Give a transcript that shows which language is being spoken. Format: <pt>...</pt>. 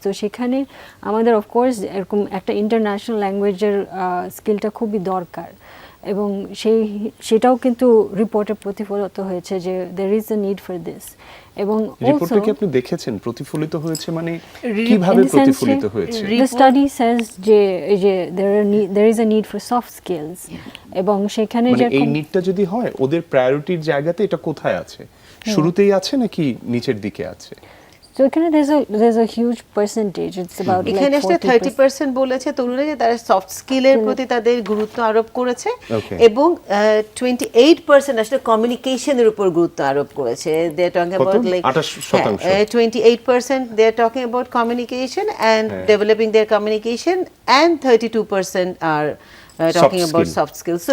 <bn>তো সেখানে আমাদের অফকোর্স এরকম একটা ইন্টারন্যাশনাল ল্যাঙ্গুয়েজের স্কিলটা খুবই দরকার, এবং সেটাও কিন্তু রিপোর্টে প্রতিফলিত হয়েছে যে</bn> <en>There is a need for this.</en> <bn>এবং রিপোর্টটা কি আপনি দেখেছেন প্রতিফলিত হয়েছে, মানে কিভাবে প্রতিফলিত হয়েছে?</bn> <en>The study says যে there is a need for soft skills,</en> <bn>এবং সেখানে মানে এই নিডটা যদি হয়, ওদের প্রায়োরিটির জায়গাতে এটা কোথায় আছে? শুরুতেই আছে নাকি নিচের দিকে আছে?</bn> <en>So এখানে there's a huge percentage. It's about like</en> <bn>এখানে 30% বলেছে তরুণরা যে তারা সফট স্কিলের প্রতি তাদের গুরুত্ব আরোপ করেছে, এবং 28% আসলে কমিউনিকেশনের উপর গুরুত্ব আরোপ করেছে।</bn> <en>They are talking about like 28% they are talking about communication and developing their communication, and 32% are talking about soft skills.</en>